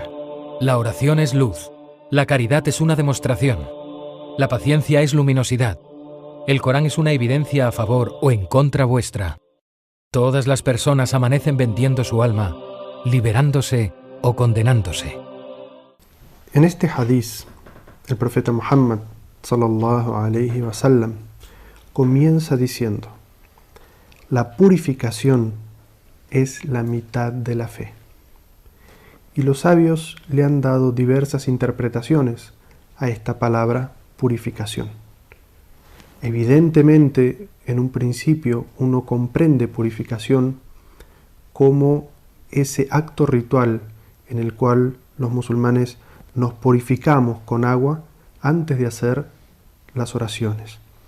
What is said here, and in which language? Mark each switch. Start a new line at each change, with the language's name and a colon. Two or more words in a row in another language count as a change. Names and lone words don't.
Spanish: La oración es luz, la caridad es una demostración, la paciencia es luminosidad, el Corán es una evidencia a favor o en contra vuestra. Todas las personas amanecen vendiendo su alma, liberándose o condenándose. En este hadiz, el profeta Muhammad
Arabic: صلى الله عليه وسلم
Spanish: comienza diciendo: la purificación es la mitad de la fe. Y los sabios le han dado diversas interpretaciones a esta palabra purificación. Evidentemente, en un principio uno comprende purificación como ese acto ritual en el cual los musulmanes nos purificamos con agua antes de hacer las oraciones.